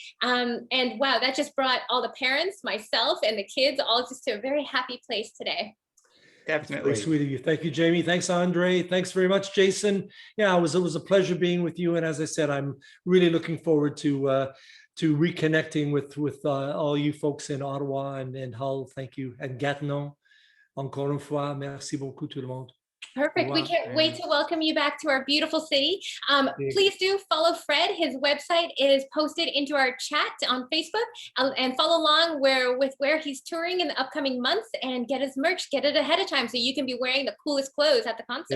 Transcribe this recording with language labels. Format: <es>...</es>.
<en>And wow, that just brought all the parents, myself, and the kids all just to a very happy place today. Definitely. Very sweet of you. Thank you, Jamie. Thanks, Andre. Thanks very much, Jason. Yeah, it was a pleasure being with you. And as I said, I'm really looking forward to reconnecting with all you folks in Ottawa and Hull. Thank you. And Gatineau.</en> <fr>Encore une fois, merci beaucoup tout le monde.</fr> <en>Perfect. We can't wait to welcome you back to our beautiful city. Please do follow Fred. His website is posted into our chat on Facebook, and follow along with where he's touring in the upcoming months, and get his merch, get it ahead of time so you can be wearing the coolest clothes at the concert.</en>